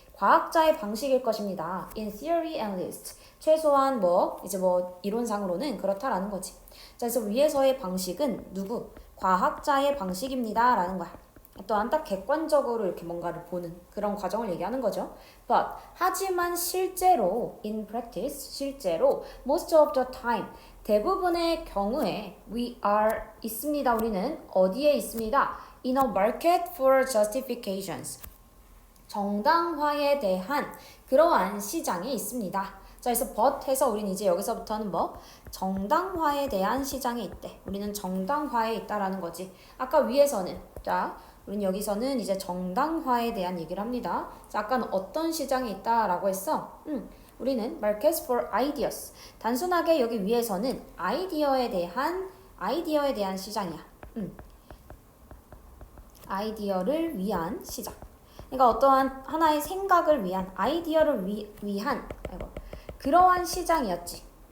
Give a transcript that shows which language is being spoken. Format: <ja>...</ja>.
<ko>과학자의 방식일 것입니다.</ko> <en>in theory at least.</en> <ko>최소한 이제 이론상으로는 그렇다라는 거지. 자, 그래서 위에서의 방식은 누구? 과학자의 방식입니다. 라는 거야. 또한 딱 객관적으로 이렇게 뭔가를 보는 그런 과정을 얘기하는 거죠.</ko> <en>But</en> <ko>하지만 실제로</ko> <en>in practice</en> <ko>실제로</ko> <en>most of the time</en> <ko>대부분의 경우에</ko> <en>we are</en> <ko>있습니다. 우리는 어디에 있습니다?</ko> <en>In a market for justifications.</en> <ko>정당화에 대한 그러한 시장에 있습니다. 자, 그래서 but 해서 우린 이제 여기서부터는 정당화에 대한 시장에 있대. 우리는 정당화에 있다라는 거지. 아까 위에서는 자, 우린 여기서는 이제 정당화에 대한 얘기를 합니다. 자, 아까는 어떤 시장에 있다라고 했어? 우리는</ko> <en>markets for ideas.</en> <ko>단순하게 여기 위에서는 아이디어에 대한 시장이야. 아이디어를 위한 시장. 그러니까 어떠한 하나의 생각을 위한 아이디어를 위한 그러한 시장이었지.</ko>